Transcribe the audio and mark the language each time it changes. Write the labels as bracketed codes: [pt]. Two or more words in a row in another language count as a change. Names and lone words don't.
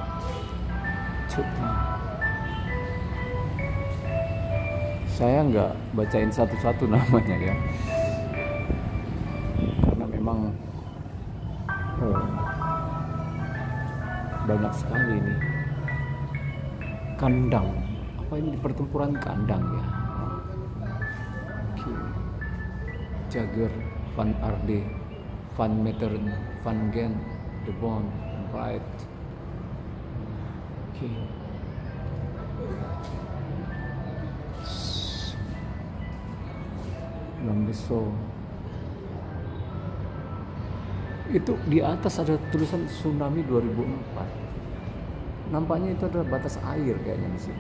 [id] Saya nggak bacain satu-satu namanya ya, karena memang banyak sekali ini. Kandang, apa ini di pertempuran kandang ya. Oke. Jager, Van Arde, Van Meteren, Van Gent, De Bon, Wright. Oke. Lambeso. Itu di atas ada tulisan tsunami 2004. Nampaknya itu adalah batas air kayaknya di situ.